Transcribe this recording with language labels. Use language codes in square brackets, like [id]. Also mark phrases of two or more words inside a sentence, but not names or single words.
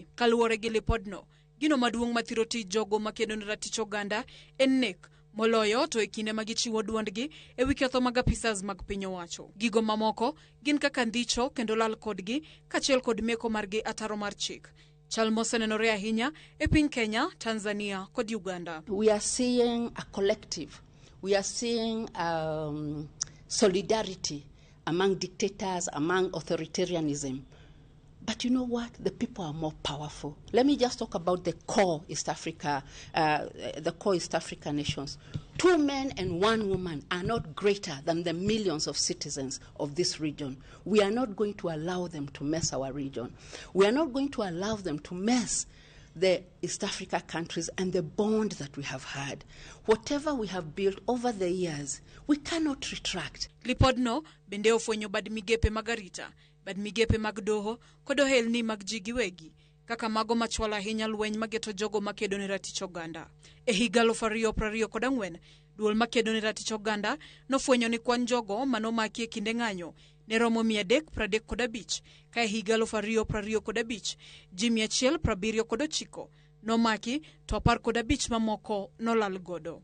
[luo] Kaluwore gi lipodno, gino maduong' mathiro ti jogo makedo ne raticho ganda en nek moloyo to e kinde magichiwo duondgi e wi ketho mag apisas mag piny owacho. Gigo mamoko gin kaka ndhicho kendo lal kodgi kachiel kod meko margi ataro mar chik. Chal mosenenore ahinya e piny Kenya, Tanzania kod Uganda. [en] We are seeing a collective. We are seeing solidarity among dictators, among authoritarianism. But you know what? The people are more powerful. Let me just talk about the core East Africa nations. 2 men and 1 woman are not greater than the millions of citizens of this region. We are not going to allow them to mess our region. We are not going to allow them to mess the East Africa countries and the bond that we have had. Whatever we have built over the years, we cannot retract. [luo] Lipodno bende ofwenyo bad migepe magarita, bad migepe mag doho kod ohelni mag ji giwegi, kaka mago machwalo ahinya lweny mageto jogo makedo ne ratich oganda. E higa 2024, duol makedo ne ratich oganda nofwenyo ni kwan jogo manomaki e kinde ng'anyo ne romo 335, ka e higa 2025 ji 179 nomaki to 15 mamoko nolal godo.